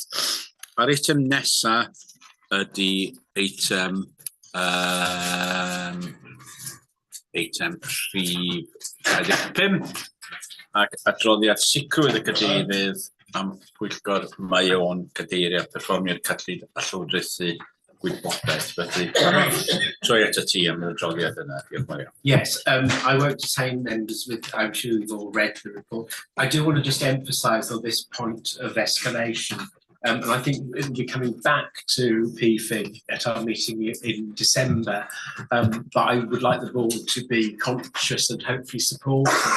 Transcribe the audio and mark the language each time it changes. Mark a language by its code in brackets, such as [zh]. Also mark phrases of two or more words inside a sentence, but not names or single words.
[cy] A'r eitem nesaf ydy eitem rhif 25 ac adroddiad sicrwydd y cadeirydd am pwyllgor mae o'n cadeirio perfformio'r cyllid a llywodraethu gwybodaeth. Felly, troi at y ti am y adroddiad yna. Diolch Mario. [en] Yes, I won't detain members with, I'm sure you've all read the report. I do want to just emphasise on this point of escalation. And I think it'll be coming back to PFIG at our meeting in December. But I would like the board to be conscious and hopefully supportive.